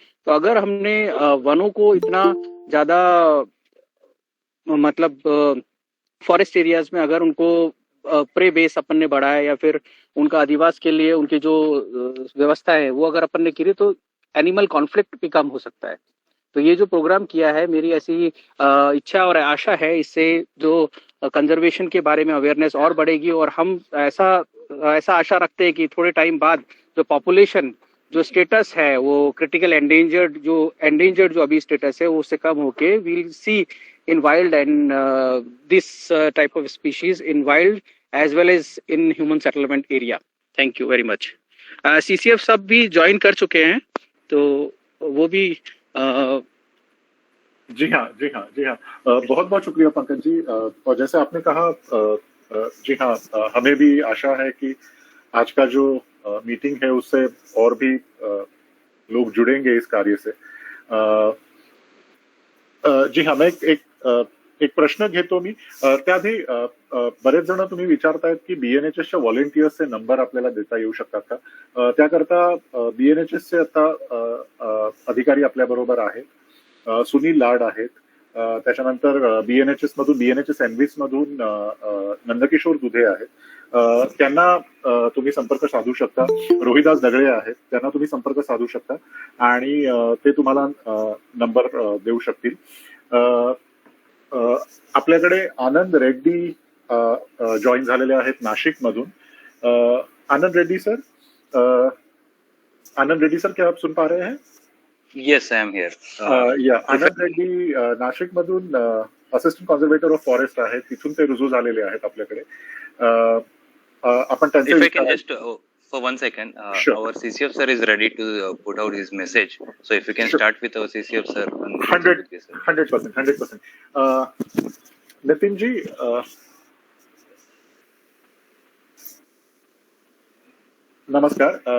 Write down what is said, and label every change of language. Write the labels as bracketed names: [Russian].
[Hindi] तो अगर हमने वनों को इतना ज्यादा मतलब फॉरेस्ट एरियाज में अगर उनको प्रे बेस अपन ने बढ़ाया, या फिर उनका अधिवास के लिए उनकी जो व्यवस्था है वो अगर अपन ने की, तो एनिमल कॉन्फ्लिक्ट भी कम हो सकता है. तो ये जो प्रोग्राम किया है, मेरी ऐसी इच्छा और आशा है, इससे जो कंजर्वेशन के बारे में अवेयरनेस और बढ़ेगी. और हम ऐसा आशा रखते हैं कि थोड़े टाइम बाद जो पॉपुलेशन, जो स्टेटस है, वो क्रिटिकल एंडेंजर्ड जो अभी स्टेटस है, वो उससे कम होके we'll C [English] in wild and this type of species in wild as well as in human settlement area. Thank you very much. [Hindi] CCF सब भी ज्वाइन कर चुके हैं, तो वो भी जी हाँ. बहुत बहुत शुक्रिया पंकज जी. और जैसे आपने कहा, जी हाँ, हमें भी आशा है कि आज का जो मीटिंग है उससे और भी लोग जुड़ेंगे इस कार्य से. जी हाँ, मैं [Marathi] एक प्रश्न घेतो मी. त्याआधी बरेच जण तुम्ही विचारतायत की BNHSच्या व्हॉलेंटियर्सचे नंबर आपल्याला देता येऊ शकतात का. त्याकरता BNHSचे आता अधिकारी आपल्या बरोबर आहेत. सुनील लाड आहेत. त्याच्यानंतर BNHS मधून, BNHS एनव्हीस मधून नंदकिशोर दुधे आहेत. त्यांना तुम्ही संपर्क साधू शकता. रोहिदास दगळे आहेत, त्यांना तुम्ही संपर्क साधू शकता आणि ते तुम्हाला नंबर देऊ शकतील. आपल्याकडे आनंद रेड्डी जॉईन झालेले आहेत नाशिक मधून. [Hindi] आनंद रेड्डी सर, क्या आप सुन पा रहे हैं? [English] Yes, I am here. [Marathi] आनंद रेड्डी नाशिक मधून असिस्टंट कॉन्झर्वेटर ऑफ फॉरेस्ट आहेत. तिथून ते रुजू झालेले आहेत आपल्याकडे. आपण [English] If I can [Marathi] त्यांचे [English] just, for 1 second, Sure. our CCF sir is ready to put out his message. So if you can Sure. start with our CCF sir. [Hindi] 100%. Nitin ji, नमस्कार.